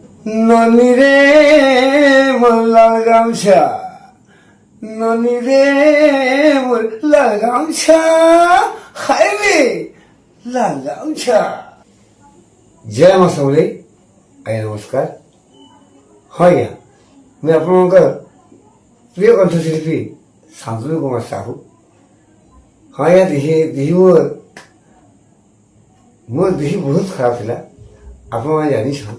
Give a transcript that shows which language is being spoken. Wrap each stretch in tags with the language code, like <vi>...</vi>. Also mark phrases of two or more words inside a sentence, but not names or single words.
<or>ନନି ରେ ମୋର ଲାଲ ଗାମଛା, ନନି ରେ ମୋର ଲାଲ ଗାମଛା, ହାୟ ରେ ଲାଲ ଗାମଛା। ଜୟ ମା ସମଲେଇ, ଆଜ୍ଞା ନମସ୍କାର। ହଁ ଆଜ୍ଞା, ମୁଁ ଆପଣଙ୍କର ପ୍ରିୟ କଣ୍ଠଶିଳ୍ପୀ ଶାନ୍ତନୁ କୁମାର ସାହୁ। ହଁ ଆଜ୍ଞା, ମୋର ଦେହ ବହୁତ ଖରାପ ଥିଲା, ଆପଣମାନେ ଜାଣିଛନ୍।</or>